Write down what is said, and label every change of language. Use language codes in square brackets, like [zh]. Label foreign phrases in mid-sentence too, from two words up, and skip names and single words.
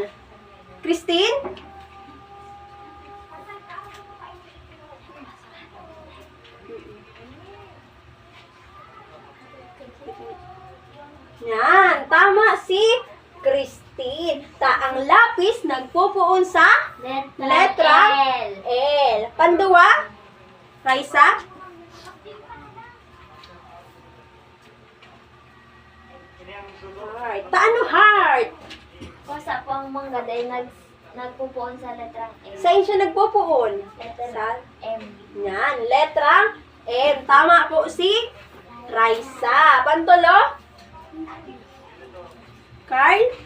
[bik] Christine? Yan, tama si Christine. Ang lapis nagpupuon sa letra L. L. Panduwa? Raisa? Heart. Taano heart? Kusa po ang mga day nagpupuon sa letrang M. Saan siya nagpupuon? Letra Sa M. yan, letrang M. Tama po si Raisa. Pantulo? Carl?